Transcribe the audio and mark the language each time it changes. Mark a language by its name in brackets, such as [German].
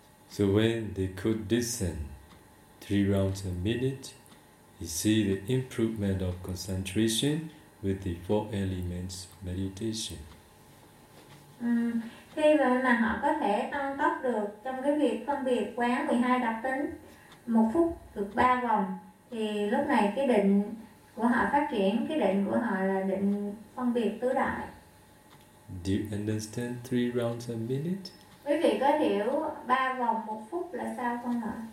[English] So when they could discern 3 rounds a minute, you see the improvement of concentration with the four elements meditation. [Vietnamese] khi mà họ có thể tăng tốc được trong cái việc phân biệt quán 12 đặc tính một phút được 3 vòng, thì lúc này cái định của họ phát triển, cái định của họ là định phân biệt tứ đại. [English] Do you understand 3 rounds a minute? [Vietnamese] Quý vị có hiểu 3 vòng 1 phút là sao không ạ?